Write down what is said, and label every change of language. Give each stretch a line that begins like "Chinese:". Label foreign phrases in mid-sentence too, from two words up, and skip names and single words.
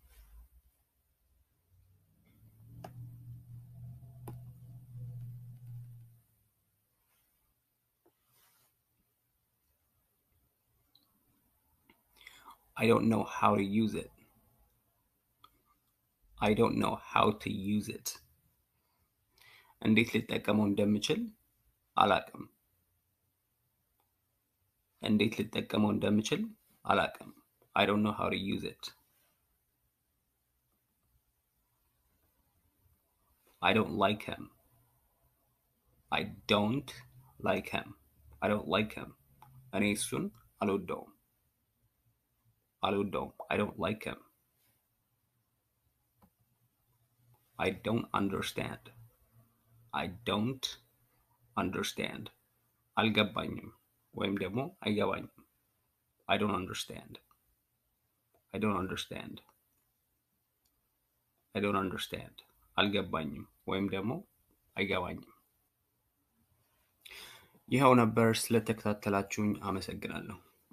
English: I don't know how to use it.
Amharic: እንዴት ልጠቀመው እንደምችል አላቅም።
English: I don't know how to use it. I don't like him.
Amharic: እኔ እሱን አልወደውም።
English: I don't like him. I don't understand.
Amharic: አልገባኝም ወይም ደግሞ አይገባኝም።
English: I don't understand.
Amharic: አልገባኝም ወይም ደግሞ አይገባኝም። ይኸው ነበር። ስለተከታተላችሁኝ አመሰግናለሁ።